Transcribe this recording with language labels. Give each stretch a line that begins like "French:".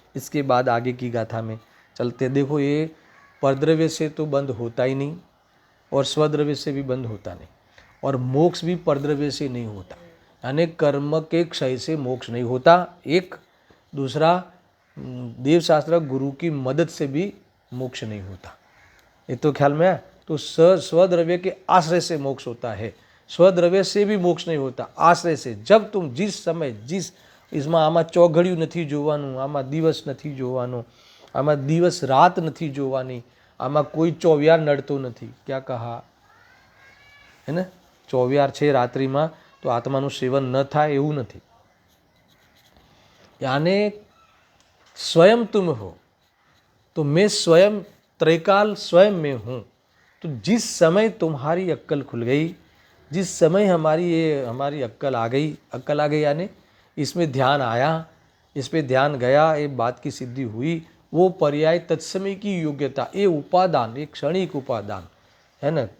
Hindi: इसके बाद आगे की गाथा में चलते। देखो, ये परद्रव्य से तो बंद होता ही नहीं और स्वद्रव्य से भी बंद होता नहीं, और मोक्ष भी परद्रव्य से नहीं होता, यानी कर्म के क्षय से मोक्ष नहीं होता। एक दूसरा, देवशास्त्र गुरु की मदद से भी मोक्ष नहीं होता। ये तो ख्याल में है। तो स्वद्रव्य के आश्रय से मोक्ष होता है, स्वद्रव्य से भी मोक्ष नहीं होता, आश्रय से। जब तुम जिस समय इसमें
Gujarati: आमा चौघड़िયું નથી જોવાનું, આમાં દિવસ નથી જોવાનો, આમાં દિવસ રાત નથી જોવાની, આમાં કોઈ ચોવિયાર નડતો નથી. ક્યાં કહા હે ને, ચોવિયાર છે રાત્રિમાં તો આત્માનું સેવન ન થાય એવું નથી.
Hindi: यानी स्वयं तुम हो तो मैं स्वयं त्रैकाल स्वयं में हूँ. तो जिस समय तुम्हारी अक्कल खुल गई, जिस समय हमारी अक्कल आ गई यानी इसमें ध्यान आया, इस पे ध्यान गया, ये बात की सिद्धि हुई, वो पर्याय तत्समय की योग्यता, ये उपादान, एक क्षणिक उपादान है ना.